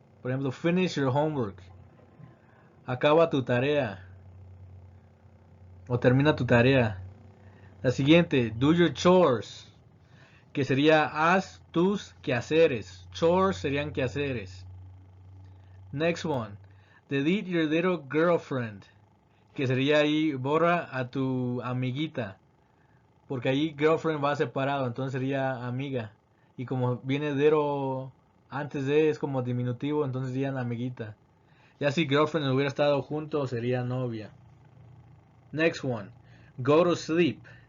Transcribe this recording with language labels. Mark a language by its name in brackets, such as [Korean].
[Spanish] Por ejemplo, [English] finish your homework. [Spanish] Acaba tu tarea. O termina tu tarea. La siguiente, [English] do your chores. [Spanish] Que sería haz tus quehaceres. Chores serían quehaceres. [English] Next one, delete your little girlfriend. [Spanish] Que sería ahí, borra a tu amiguita. Porque ahí girlfriend va separado, entonces sería amiga. Y como viene little antes de es como diminutivo, entonces sería amiguita. Ya si girlfriend hubiera estado junto, sería novia. [English] Next one, go to sleep.